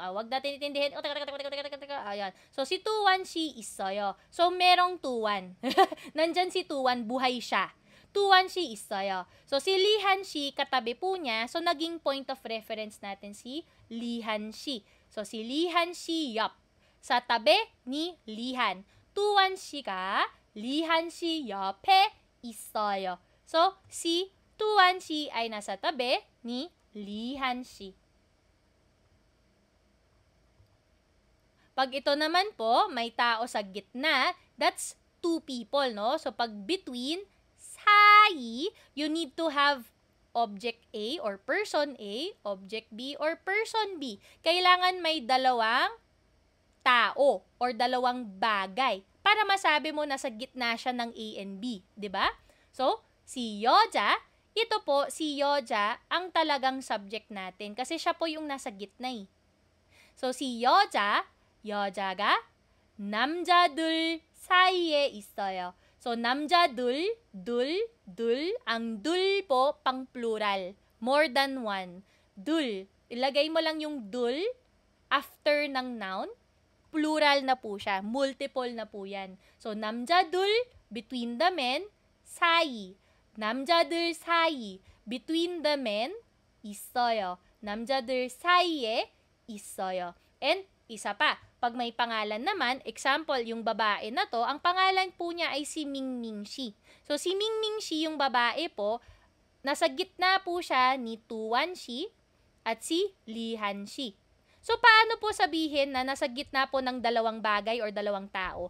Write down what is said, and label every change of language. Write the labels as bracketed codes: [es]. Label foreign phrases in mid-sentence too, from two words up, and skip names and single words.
[tl] Wag natin itindihin. Ayan. So, si Tuwanshi 있어요. So, merong Tuwan. Nandyan si Tuwan, buhay siya. [ko] Tuwanshi 있어요. [tl] So, si Lihanshi, katabi po niya. So, naging [en] point of reference [tl] natin si Lihanshi. So, si Lihanshi, yup. Sa tabi ni Lihan. [ko] Tuwanshi가 Lihanshi 옆에 있어요. [tl] So, si Tuwanshi ay nasa tabi ni Lihanshi. Pag ito naman po, may tao sa gitna, [en] that's two people, no? So, pag between, sayi, you need to have object A or person A, object B or person B. [tl] Kailangan may dalawang tao or dalawang bagay para masabi mo na sa gitna siya ng [en] A and B, [tl] 'di ba? So, si Yoja, ito po si Yoja ang talagang subject natin kasi siya po yung nasa gitna eh. [ko] So, si 여자가 남자들 사이에 있어요. [tl] So, [ko] 남자들, 둘, [tl] ang 둘 po, pang plural. [en] More than one. [ko] 둘. [tl] Ilagay mo lang yung 둘 after ng noun. plural na po siya. Multiple na po yan. So, [ko] 남자들, [en] between the men, [ko] 사이. 남자들 사이, [en] between the men, [ko] 있어요. 남자들 사이에 있어요. [tl] And, isa pa, pag may pangalan naman, example, yung babae na to, ang pangalan po niya ay si Mingming Shi. So, si Mingming Shi, yung babae po, nasa gitna po siya ni Tuan Shi at si Lihan Shi. So, paano po sabihin na nasa gitna po ng dalawang bagay or dalawang tao?